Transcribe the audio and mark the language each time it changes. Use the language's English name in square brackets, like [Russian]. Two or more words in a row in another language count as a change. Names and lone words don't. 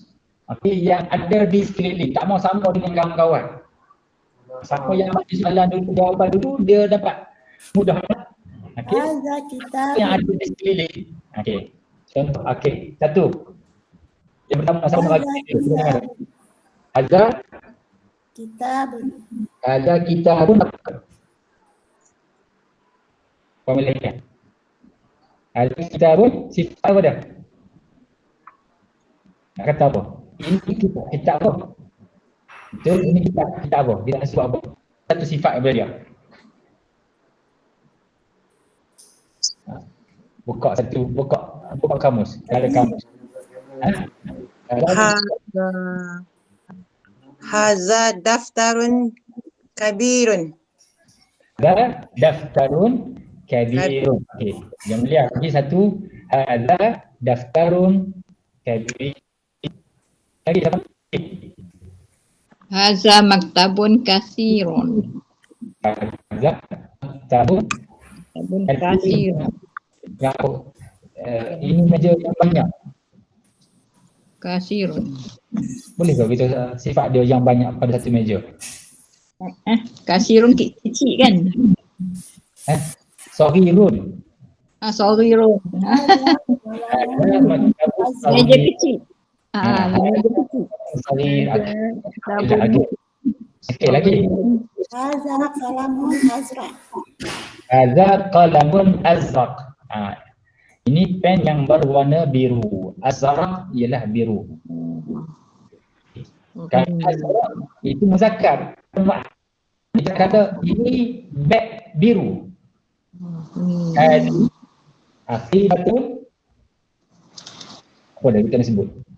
[Malay] Okey, yang ada di sekeliling, tak mau sama dengan kawan-kawan. Siapa yang bagi soalan dulu, jawapan dulu, dia dapat mudah. Okey. Yang ada di sekeliling. Okey. Contoh, okey. Satu. Yang pertama sama bagi. [Arabic] هذا كتاب. [Malay] Pemilihan. [Arabic] هذا كتاب [Malay] sifat apa dah? Nak kata apa? Ini kitab apa? Betul, ini kita apa? Dia nak sebut apa? Satu sifat daripada dia. Buka kamus. Ada kamus. [Arabic] هذا دفتر كبير. هذا دفتر كبير. [Malay] Okey. Yang mulia lagi satu. [Arabic] هذا دفتر كبير. [Malay] Lagi siapa? [Arabic] هذا مكتب كثير. هذا صابون صابون كثير. [Malay] berapa? Ini meja yang banyak. Kasirun. Boleh ke kita sifat dia yang banyak pada satu meja? Kasirun kecil kan? Saghirun. Saghirun. Meja kecil. Meja kecil. Saghir. Sabun. Okey lagi. [Arabic] هذا قلم أزرق. هذا قلم أزرق. [Malay] Ini pen yang berwarna biru. Azraq ialah biru. Kan azraq itu muzakkar. Kita kata ini beg biru. Akibatun apa dah kita nak sebut?